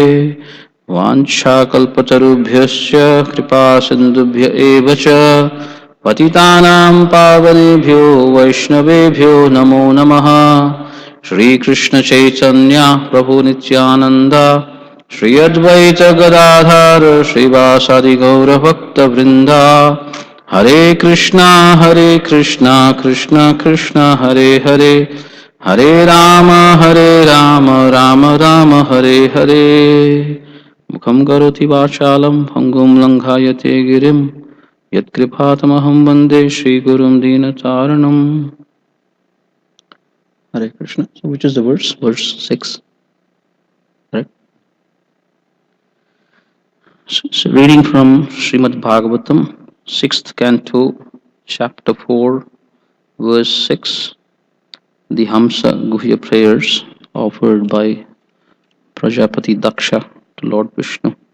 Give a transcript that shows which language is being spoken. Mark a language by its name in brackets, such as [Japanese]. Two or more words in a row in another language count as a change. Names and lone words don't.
[Sanskrit] वाञ्छाकल्पतरुभ्यश्च कृपा सिन्धुभ्य एव च पतितानां पावनेभ्यो वैष्णवेभ्यो नमो नमः। श्रीकृष्ण चैतन्य प्रभु नित्यानंद श्री अद्वैत गदाधर श्रीवासादि गौरभक्तवृंदा। हरे कृष्णा कृष्णा कृष्णा हरे हरे हरे राम राम राम हरे हरे। मुखं करोति वाचालं भङ्गुं लङ्घायते गिरिं यत्कृपातमहं वन्दे श्रीगुरुं दीनतारिणम्। Hare Krishna. [English] So which is the verse? Verse 6. Right? So reading from Srimad Bhagavatam, 6th canto, chapter 4, verse 6. The Hamsa Guhya prayers offered by Prajapati Daksha to Lord Vishnu.